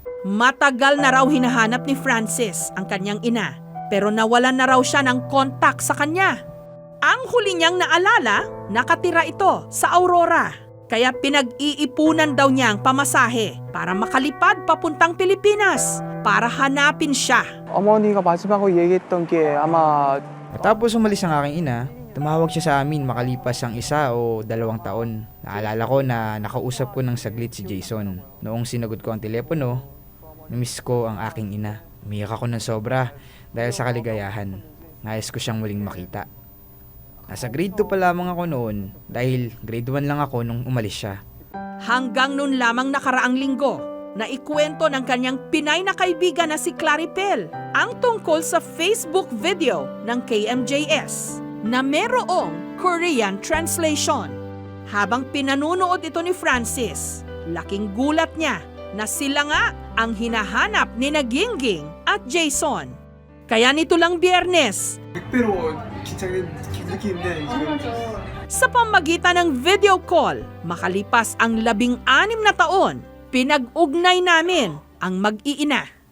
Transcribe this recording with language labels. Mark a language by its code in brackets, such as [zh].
[tl] Matagal na raw hinahanap ni Francis ang kanyang ina, pero nawalan na raw siya ng kontak sa kanya. Ang huli niyang naalala, nakatira ito sa Aurora. Kaya pinag-iipunan daw niya ang pamasahe para makalipad papuntang Pilipinas para hanapin siya. [ko] 어머니가 마지막으로 얘기했던 게 아마 [tl] Matapos umalis ang aking ina, tumawag siya sa amin makalipas ang 1 o 2 taon. Naalala ko na nakausap ko ng saglit si Jason. Noong sinagot ko ang telepono, namiss ko ang aking ina. Umiyak ako ng sobra dahil sa kaligayahan. Nais ko siyang muling makita. Nasa grade 2 pa lamang ako noon dahil grade 1 lang ako nung umalis siya. Hanggang noon lamang nakaraang linggo, na ikwento ng kanyang Pinay na kaibigan na si Claripel ang tungkol sa Facebook video ng KMJS na merong Korean translation. Habang pinanunood ito ni Francis, laking gulat niya na sila nga ang hinahanap ni Gingging at Jason. Kaya nito lang Biyernes, [ko] 100배로 긴장된 느낌인데 지금 [tl] sa pamagitan ng video call, makalipas ang 16 na taon, pinag-ugnay namin ang mag-iina.